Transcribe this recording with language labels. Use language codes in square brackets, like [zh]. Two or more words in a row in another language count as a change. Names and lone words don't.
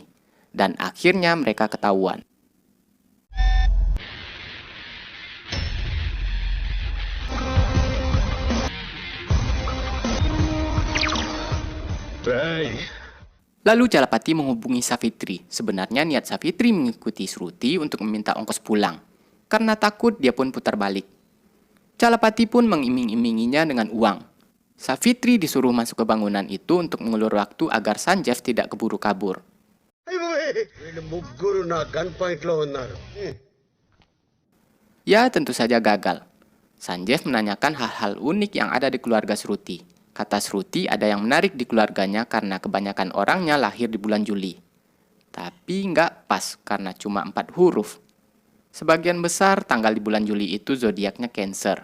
[id] Dan akhirnya mereka ketahuan. Lalu Calapati menghubungi Savitri. Sebenarnya niat Savitri mengikuti Shruti untuk meminta ongkos pulang. Karena takut dia pun putar balik. Calapati pun mengiming-iminginya dengan uang. Savitri disuruh masuk ke bangunan itu untuk mengulur waktu agar Sanjeev tidak keburu kabur. [te] వీళ్ళు ముగ్గురు నా [en] gun point [te] లో ఉన్నారు [id] Ya, tentu saja gagal. Sanjeev menanyakan hal-hal unik yang ada di keluarga Shruti. Kata Shruti ada yang menarik di keluarganya karena kebanyakan orangnya lahir di bulan Juli. Tapi nggak pas karena cuma 4 huruf. Sebagian besar tanggal di bulan Juli itu zodiaknya Cancer.